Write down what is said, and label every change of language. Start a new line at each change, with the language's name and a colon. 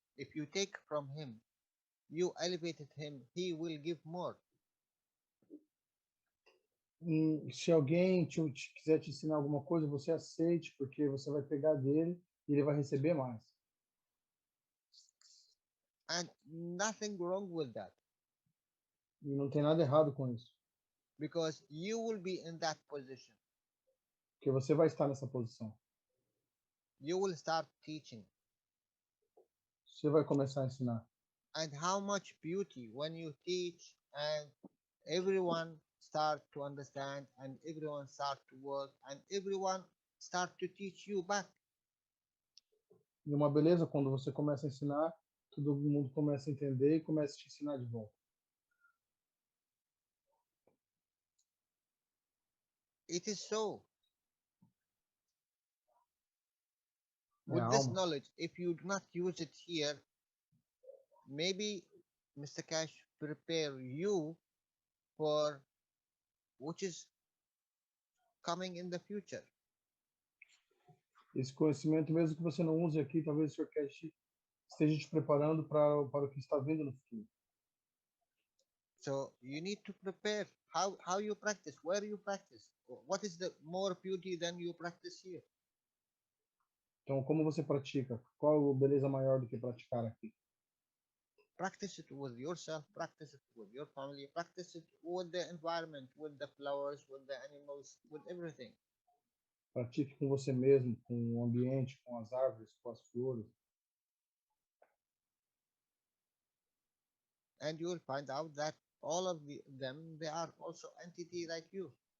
English: If you take from him, you elevated him, he will give more.
Portuguese: Se alguém quiser te ensinar alguma coisa, você aceite, porque você vai pegar dele e ele vai receber mais.
English: And nothing wrong with that.
Portuguese: E não tem nada errado com isso.
English: Because you will be in that position.
Portuguese: Porque você vai estar nessa posição.
English: You will start teaching.
Portuguese: Você vai começar a ensinar.
English: And how much beauty when you teach and everyone start to understand and everyone start to work and everyone start to teach you back.
Portuguese: E uma beleza quando você começa a ensinar, todo mundo começa a entender e começa a te ensinar de volta.
English: It is so. With this knowledge, if you do not use it here, maybe Mr. Cash prepare you for which is coming in the future.
Portuguese: Esse conhecimento, mesmo que você não use aqui, talvez o Sr. Cash esteja te preparando para o que está vindo no futuro.
English: So you need to prepare how you practice, where you practice, what is the more beauty than you practice here.
Portuguese: Então, como você pratica? Qual a beleza maior do que praticar aqui?
English: Practice it with yourself, practice it with your family, practice it with the environment, with the flowers, with the animals, with everything.
Portuguese: Pratique com você mesmo, com o ambiente, com as árvores, com as flores.
English: And you will find out that all of them, they are also entity like you.